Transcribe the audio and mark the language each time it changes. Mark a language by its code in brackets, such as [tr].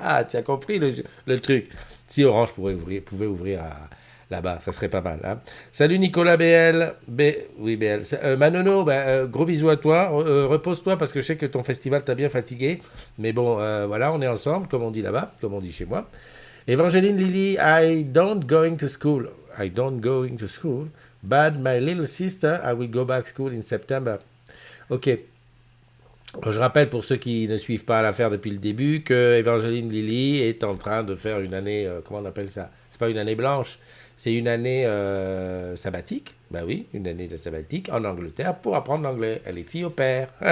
[fr] Tu as compris le truc. Si Orange pouvait ouvrir là-bas, ça serait pas mal. Hein. Salut Nicolas BL. Oui, BL. Manono, gros bisous à toi. Repose-toi parce que je sais que ton festival t'a bien fatigué. Mais bon, voilà, on est ensemble, comme on dit là-bas, comme on dit chez moi. [en] Evangeline Lily, I don't going to school. I don't going to school. But my little sister, I will go back school in September. Ok. [fr] Je rappelle pour ceux qui ne suivent pas l'affaire depuis le début que Evangeline Lily est en train de faire une année, comment on appelle ça? C'est pas une année blanche, c'est une année sabbatique. Ben oui, une année de sabbatique en Angleterre pour apprendre l'anglais. Elle est fille au père.